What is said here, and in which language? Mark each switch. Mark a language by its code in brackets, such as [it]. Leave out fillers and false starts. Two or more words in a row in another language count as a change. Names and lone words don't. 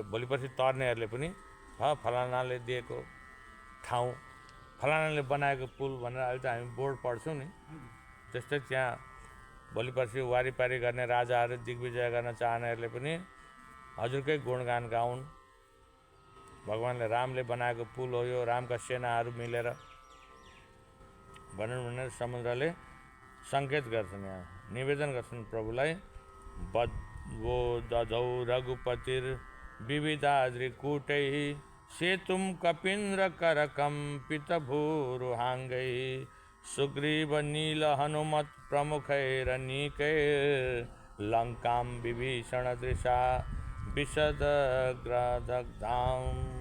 [ne] भोलि पर्सि तर्नेहरूले पनि फलानाले दिएको ठाउँ, फलानाले बनाएको पुल भनेर अहिले त हामी बोर्ड पढ्छौँ नि, त्यस्तै त्यहाँ भोलि पर्सि वारिपारी गर्ने राजाहरू दिग्विजय गर्न चाहनेहरूले पनि हजुरकै गुणगान गाउन्। भगवानले रामले बनाएको पुल हो यो, रामका सेनाहरू मिलेर भनौँ भनेर समुद्रले सङ्केत गर्छन्, यहाँ निवेदन गर्छन् प्रभुलाई। [sa] बद्वो दधौ रघुपतिर विविधाद्रिकूटैः सेतुं कपीन्द्र करकम्पित भूरुहाङ्गैः सुग्रीव नील हनुमत् प्रमुखैरनीकैर्लङ्कां विभीषण दृशा विशदग्रदग्धाम्।